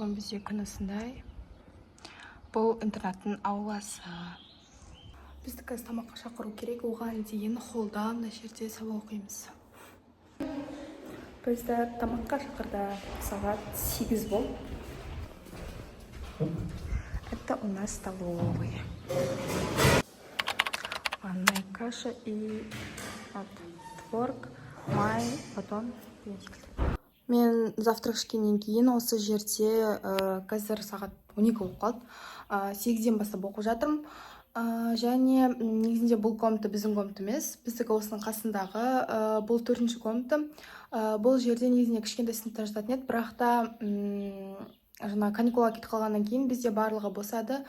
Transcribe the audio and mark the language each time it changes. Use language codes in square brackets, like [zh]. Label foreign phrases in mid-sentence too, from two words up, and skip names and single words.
[kk] бізде күн осындай. Бұл интернаттың ауласы. Бізді қазір тамаққа шақыру керек. Оған дейін холда мына жерде сабақ оқимыз. Бізді тамаққа шақырды. Сағат 8 болды. [ru] Это у нас столовая. Ванная каша и творог, май, батон. [kk] Мен завтрак ішкеннен кейін осы жерде қазір сағат 12 болып қалды. 8-ден бастап оқып жатырмын. Және негізінде бұл комната біздің комната емес. Біздікі осының қасындағы бұл 4-ші комната. Бұл жерде негізінде кішкентай сыныптар жататын еді, бірақ та жаңа каникулға кетіп қалғаннан кейін бізде барлығы босады.